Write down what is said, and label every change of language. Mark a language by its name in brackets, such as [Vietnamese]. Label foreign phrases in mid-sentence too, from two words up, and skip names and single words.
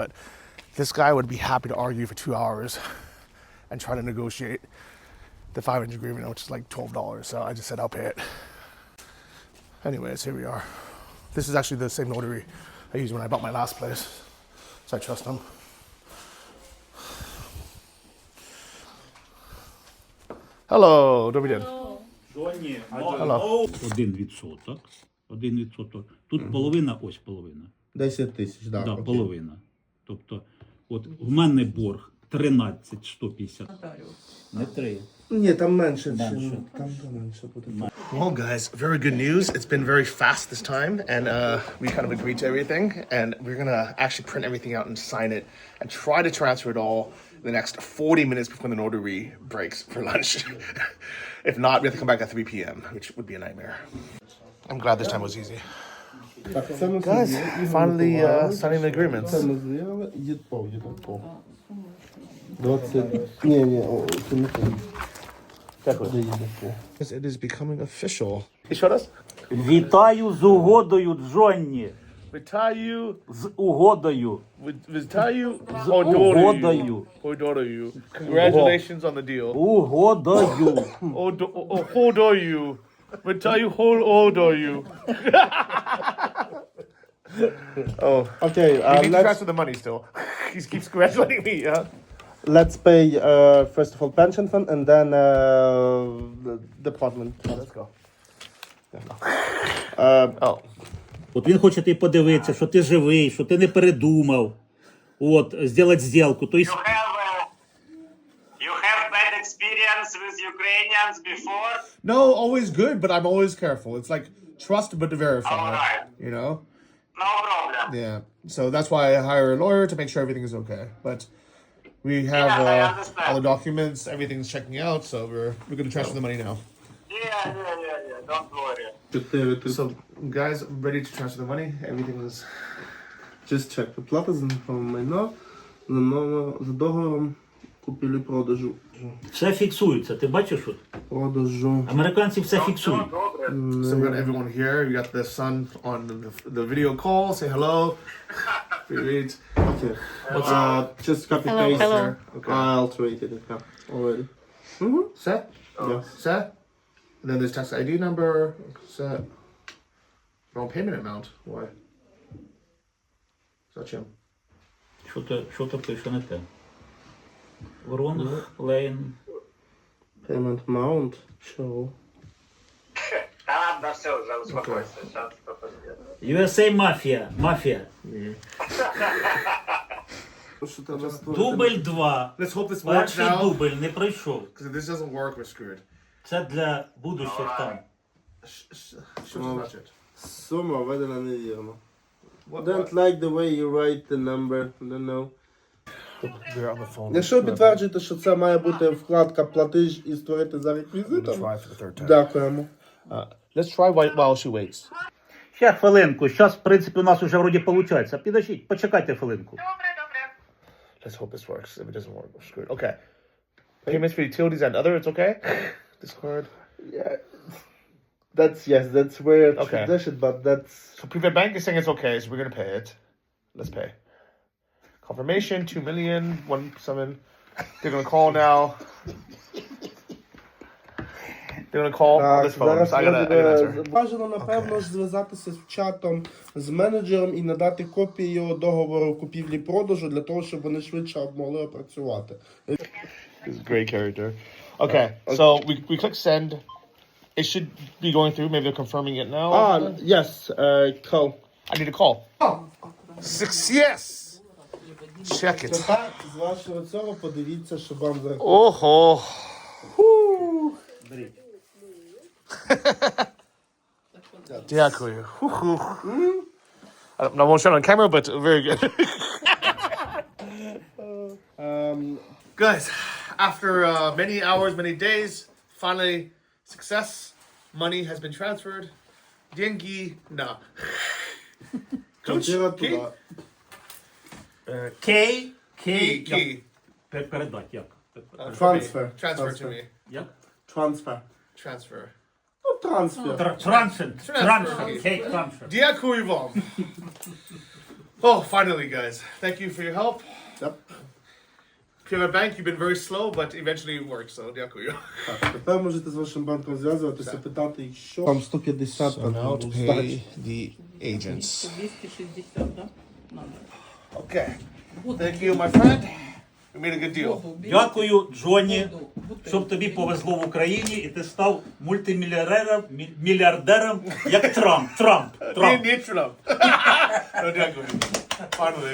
[English] But this guy would be happy to argue for 2 hours and try to negotiate the 500 hryvnia, which is like $12. So I just said, I'll pay it. Anyways, here we are. This is actually the same notary I used when I bought my last place. So I trust him. Hello, [Ukrainian] добрий день. Джонні, [English] Hello. 1%. 1%. [Ukrainian] Тут половина, ось половина. 10 тисяч, так. Да, половина. Тобто, от в мене борг 13 150. Не 3. Ні, там менше. Менше. Там менше буде. [English] Well, guys, very good news. It's been very fast this time, and we kind of agreed to everything, and we're gonna actually print everything out and sign it, and try to transfer it all in the next 40 minutes before the notary breaks for lunch. If not, we have to come back at 3 p.m., which would be a nightmare. I'm glad this time was easy. [Ukrainian] Так, це ми [English] Guys, [Ukrainian] зробили. [English] finally signing the agreements. [Ukrainian] Це ми зробили. Їдпов. 20. Ні, це не те. Де їдпов? [English] It is becoming official. You showed us? [Ukrainian] Вітаю з угодою, Джонні. Вітаю. З угодою. Вітаю. Угодою. Odorую. [English] Congratulations on the deal. [Ukrainian] Угодою. Odorую. Вітаю, odorую. [English] Oh. Okay, You need to let's, transfer the money still. He keeps congratulating me, yeah? let's pay first of all pension fund and then the department. Let's go. Uh, Oh. [Ukrainian] От він хоче ти подивитися, що ти живий, що ти не передумав. От, зробити зділку. Тобто, [English] You have bad experience with Ukrainians before? No, always good, but I'm always careful. It's like trust but verify. Alright. You know? No problem. Yeah. So that's why I hire a lawyer to make sure everything is okay. But we have Yeah, I understand. all the documents, everything's checking out, so we're gonna transfer the money now. Yeah. Don't worry. 4 So guys, I'm ready to transfer the money. Everything is Just check. [Ukrainian] Оплата за нерухоме майно за договором купівлі-продажу. все фіксується. Ти бачиш? От? Продажу. Американці все фіксують. [English] so we got everyone here. We got the son on the video call. Say hello. Read. Okay. Just copy Hello, paste. hello. Okay. I alterated it already. Set. Yeah. Set. And then there's tax ID number. Set. Wrong payment amount. Why? Such him. [Ukrainian] Що то пише не те? [English] Wrong lane. Payment amount. Show. [Russian] Да ладно, все, уже успокойся. Сейчас что-то [Ukrainian] USA Мафія. Що там раз Дубль 2. [English] Let's hope this works [Ukrainian] Перший [English] now. [Ukrainian] дубль не пройшов. [English] Because if this doesn't work, we're screwed. [Ukrainian] Це для будущих там. [English] Should touch it. [Ukrainian] Сума введена невірно. [English] What? Don't like the way you write the number. Don't know. We're on the phone. [Ukrainian] Якщо ви підтверджуєте, що це має бути вкладка платіж і створити за реквізитом, [English] Try for the third time. [Ukrainian] дякуємо. [English] Let's try while she waits. [Ukrainian] Ще хвилинку. Зараз, в принципі, у нас вже вроді виходить. Підождіть, почекайте хвилинку. [English] Let's hope this works. If it doesn't work, we're screwed. Okay. Payments for utilities and other, it's okay? Discord. Yeah. That's weird Okay. tradition, but that's... So private bank is saying it's okay, so we're gonna pay it. Let's pay. Confirmation, 2 million, 1.7. They're gonna call now. They're gonna call on this phone, so I gotta answer. [Ukrainian] Бажано, напевно, зв'язатися з чатом з менеджером і надати копію договору купівлі-продажу для того, щоб вони швидше могли опрацювати. [English] He's a great character. Okay, so we click send. It should be going through. Maybe they're confirming it now. Yes, call. I need a call. Yes! Check it. [Ukrainian] Тепер з вашого цього подивіться, щоб вам зараз... Oh, Дякую. [English] I won't show it on camera, but very good. Guys, after many hours, many days, finally, success. Money has been transferred. [Russian] Деньги, no. [Ukrainian] Ключ? Квартира [English] Key? [Ukrainian] туди. [English] Key. [Ukrainian] Передати, як? [English] Transfer. Transfer to me. Як? Transfer. Transfer. [Ukrainian] Ну, трансфер. [English] Transfer. Key, transfer. [Ukrainian] Дякую вам. [English] Oh, finally, guys. Thank you for your help. Yep. Private Bank, you've been very slow, but eventually it works, so дякую. [Ukrainian] Так, тепер можете з вашим банком зв'язуватися, питати їх, що... Там 150, там здачі. [English] the agents. 260, [Russian] да? Надо. [English] Okay. Thank you, my friend. We made a good deal. [Ukrainian] Дякую, Джонні, щоб тобі повезло в Україні і ти став мультимільярдером, як Трамп. [English] Need Trump. No, дякую. Finally.